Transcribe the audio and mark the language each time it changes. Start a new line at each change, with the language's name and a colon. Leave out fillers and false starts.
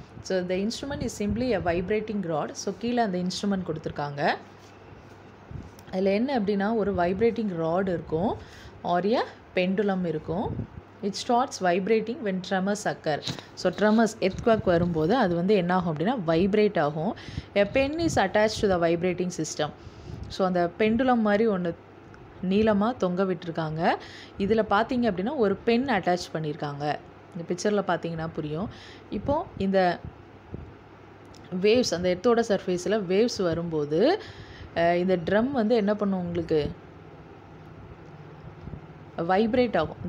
English: So the instrument is simply a vibrating rod.
Tamil: So கீழே அந்த instrument கொடுத்துருக்காங்க. அதில் என்ன அப்படின்னா ஒரு வைப்ரேட்டிங் ராட் இருக்கும் ஆர் எ பெண்டுலம் இருக்கும்.
English: It starts vibrating when tremors occur.
Tamil: So tremors earthquake வரும்போது அது வந்து என்ன ஆகும் அப்படின்னா வைப்ரேட் ஆகும்.
English: A pen is attached to the vibrating system.
Tamil: So அந்த பெண்டுலம் மாதிரி ஒன்று நீளமாக தொங்க விட்டுருக்காங்க. இதில் பார்த்தீங்க அப்படின்னா ஒரு பென் அட்டாச் பண்ணியிருக்காங்க. இந்த பிக்சரில் பார்த்தீங்கன்னா புரியும். இப்போது இந்த வேவ்ஸ் அந்த எர்த்தோட சர்ஃபேஸில் வேவ்ஸ் வரும்போது இந்த ட்ரம் வந்து என்ன பண்ணும், உங்களுக்கு வைப்ரேட் ஆகும்.